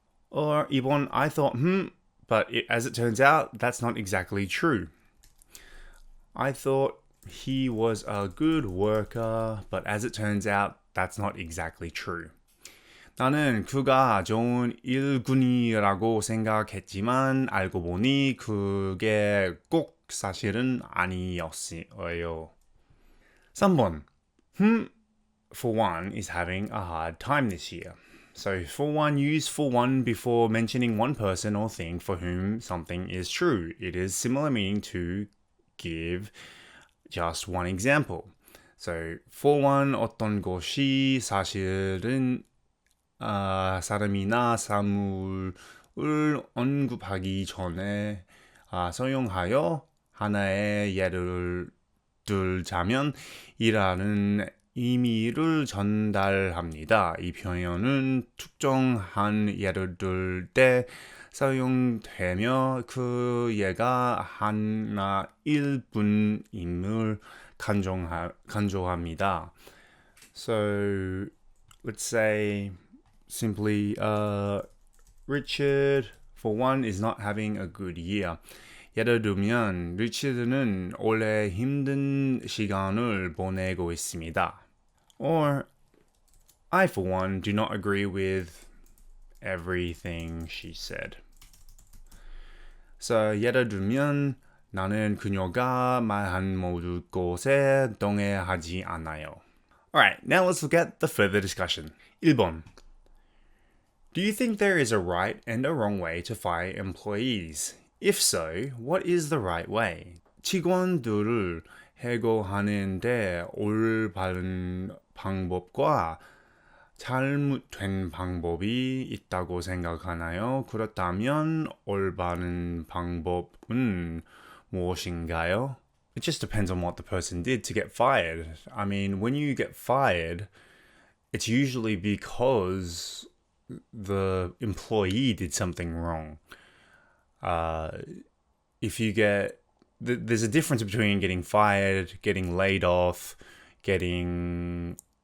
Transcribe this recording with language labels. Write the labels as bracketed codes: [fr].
[en] Or 2번, I thought, but as it turns out, that's not exactly true. I thought he was a good worker, but as it turns out, that's not exactly true. [ko] 나는 그가 좋은 일꾼이라고 생각했지만 알고 보니 그게 꼭 사실은 아니었어요. [en] 3번. For one, is having a hard time this year. So for one, use for one before mentioning one person or thing for whom something is true. It is similar meaning to give just one example. So for one, [ko] 어떤 것이 사실은 사람이나 사물을 언급하기 전에 사용하여 하나의 예를 들자면 이라는 의미를 전달합니다. 이 표현은 특정한 예를 들 때 사용되며 그 예가 하나일 뿐임을 강조합니다. [en] So let's say simply Richard for one is not having a good year. [ko] 예를 들면 리치드는 올해 힘든 시간을 보내고 있습니다. [en] Or I for one do not agree with everything she said. [ko] So 예를 들면 나는 그녀가 말한 모든 것에 동의하지 않아요. [en] Alright, now let's look at the further discussion. [ko] 1번. [en] Do you think there is a right and a wrong way to fire employees? If so, what is the right way? [ko] 직원들을 해고하는데 올바른 방법과 잘못된 방법이 있다고 생각하나요? 그렇다면 올바른 방법은 무엇인가요? [en] It just depends on what the person did to get fired. I mean, when you get fired, it's usually because the employee did something wrong. If you get... There's a difference between getting fired, getting laid off, getting...